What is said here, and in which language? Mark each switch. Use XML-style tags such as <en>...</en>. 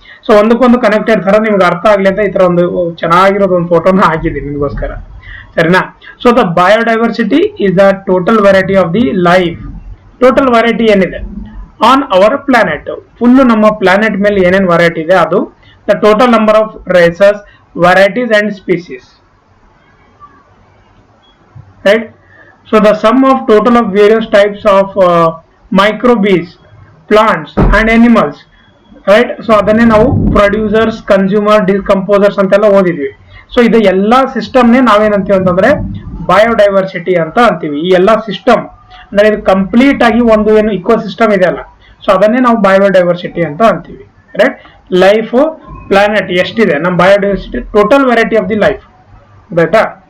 <kn>So ಒಂದಕ್ಕೊಂದು connected ತರ ನಿಮ್ಗೆ ಅರ್ಥ ಆಗ್ಲಿ ಅಂತ ಈ ತರ ಒಂದು ಚೆನ್ನಾಗಿರೋದು ಒಂದು ಫೋಟೋನ ಹಾಕಿದ್ದೀನಿ ನಿಮ್ಗೋಸ್ಕರ, ಸರಿನಾ.</kn> <en>So the biodiversity is the total variety of the life.</en> <kn>Total variety ಏನಿದೆ</kn> <en>on our planet,</en> <kn>ಫುಲ್ ನಮ್ಮ ಪ್ಲಾನೆಟ್ ಮೇಲೆ ಏನೇನ್ ವೆರೈಟಿ ಇದೆ ಅದು</kn> <en>The total number of races, varieties and species. Right, so the sum of total of various types of microbes, plants and animals, right.</en> <kn>So ಅದನ್ನೇ ನಾವು producers, consumer, decomposers ಅಂತೆಲ್ಲ ಓದಿದ್ವಿ. So ಇದು ಎಲ್ಲಾ ಸಿಸ್ಟಮ್ನೇ ನಾವೇನಂತೀವಿ ಅಂತಂದ್ರೆ ಬಯೋಡೈವರ್ಸಿಟಿ ಅಂತ ಅಂತೀವಿ. ಈ ಎಲ್ಲಾ ಸಿಸ್ಟಮ್ ಅಂದ್ರೆ ಇದು ಕಂಪ್ಲೀಟ್ ಆಗಿ ಒಂದು ಏನು ಇಕೋ ಸಿಸ್ಟಮ್ ಇದೆ ಅಲ್ಲ, ಸೊ ಅದನ್ನೇ ನಾವು ಬಯೋಡೈವರ್ಸಿಟಿ ಅಂತ ಅಂತೀವಿ. ರೈಟ್, ಲೈಫ್ ಪ್ಲಾನೆಟ್ ಎಷ್ಟಿದೆ, ನಮ್ಮ biodiversity</kn> <en>total variety of the life,</en> <kn>ಆಯ್ತಾ.</kn>